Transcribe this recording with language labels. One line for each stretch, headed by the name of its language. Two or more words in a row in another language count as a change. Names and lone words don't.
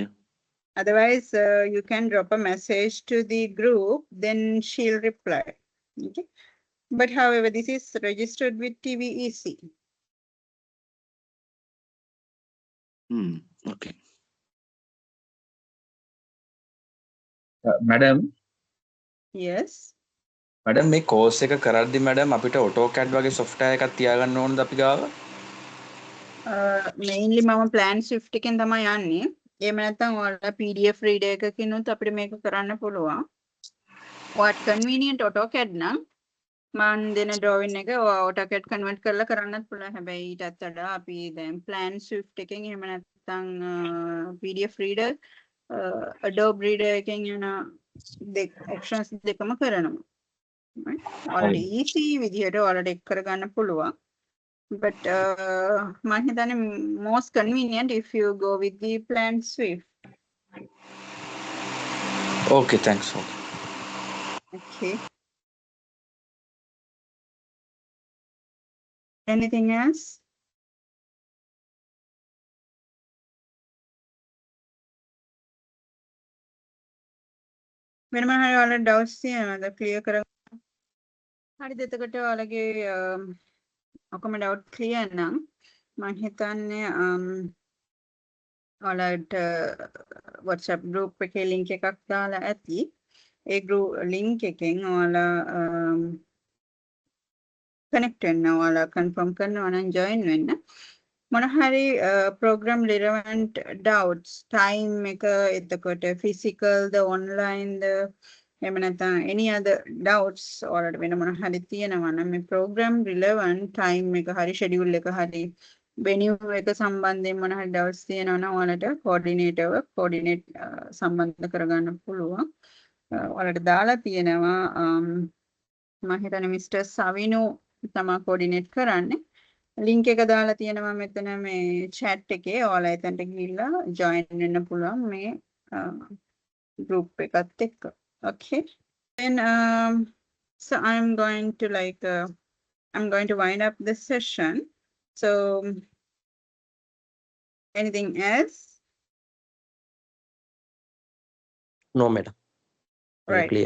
English: Otherwise, you can drop a message to the group, then she'll reply. Okay. But however, this is registered with TVEC. Okay. Madam, Yes.
Sinhala: මේ course එක කරද්දි madam අපිට AutoCAD වගේ software එකක් තියාගන්න ඕනද අපි ගාව? Mainly මම plan shift එකෙන් තමයි යන්නේ. එහෙම නැත්නම් ඔයාලා
English: PDF reader
Sinhala: එකකිනුත් අපිට මේක කරන්න පුළුවන්. ඔයාට convenient AutoCAD නම් මම දෙන drawing එක AutoCAD convert කරලා කරන්නත් පුළුවන්. හැබැයි ඊටත් වඩා අපි දැන් plan shift එකෙන් එහෙම නැත්නම්
English: PDF reader Adobe reader
Sinhala: එකෙන් යන options දෙකම කරනවා. ඔයාලට easy විදිහට ඔයාලට එක් කරගන්න පුළුවන්.
English: But
Sinhala: මම හිතන්නේ
English: most convenient if you go with the plan Swift. Okay, thanks. Okay. Anything else?
Sinhala: වෙන මොනවා හරි ඔයාලට doubts තියෙනවද? clear කරගන්න. හරිද? එතකොට ඔයාලගේ ඔක්කොම
English: doubt clear
Sinhala: නම් මම හිතන්නේ ඔයාලට WhatsApp group එකේ link එකක් දාලා ඇති. ඒ
English: group link
Sinhala: එකෙන් ඔයාලා connect වෙන්න, ඔයාලා confirm කරනවා නම් join වෙන්න. මොන හරි
English: program relevant doubts time
Sinhala: එක එතකොට
English: physical the online the
Sinhala: එහෙම නැත්නම්
English: any other doubts
Sinhala: ඔයාලට වෙන මොන හරි තියෙනවා නම් මේ
English: program relevant time
Sinhala: එක හරි schedule එක හරි venue එක සම්බන්ධයෙන් මොන හරි doubts තියෙනවා නම් ඔයාලට coordinate සම්බන්ධ කරගන්න පුළුවන්. ඔයාලට දාලා තියෙනවා මම හිතන්නේ Mr. සවිනු තමයි coordinate කරන්නේ. link එක දාලා තියෙනවා මෙතන මේ chat එකේ. ඔයාලා එතනට ගිහිල්ලා join වෙන්න පුළුවන් මේ group එකත් එක්ක.
English: Okay. then, so I'm going to wind up this session. So anything else? No, madam. Very Right.